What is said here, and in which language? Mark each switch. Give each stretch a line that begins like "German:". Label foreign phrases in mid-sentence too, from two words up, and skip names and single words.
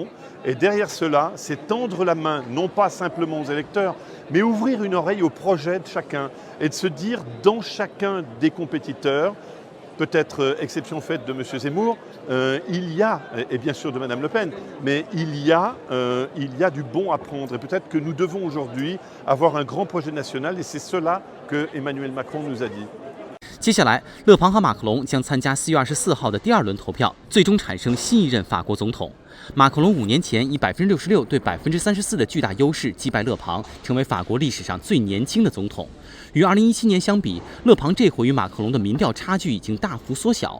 French: Et derrière cela, c'est tendre la main, non pas simplement aux électeurs, mais ouvrir une oreille au projet de chacun et de se dire dans chacun des compétiteurs, peut-être exception faite de M. Zemmour, il y a, et bien sûr de Mme Le Pen, mais il y a du bon à prendre. Et peut-être que nous devons aujourd'hui avoir un grand projet national et c'est cela que Emmanuel Macron nous a dit.
Chinese: 接下来，勒庞和马克龙将参加4月24号的第二轮投票，最终产生新一任法国总统。马克龙5年前以66%对34%的巨大优势击败勒庞，成为法国历史上最年轻的总统。与2017年相比，勒庞这回与马克龙的民调差距已经大幅缩小。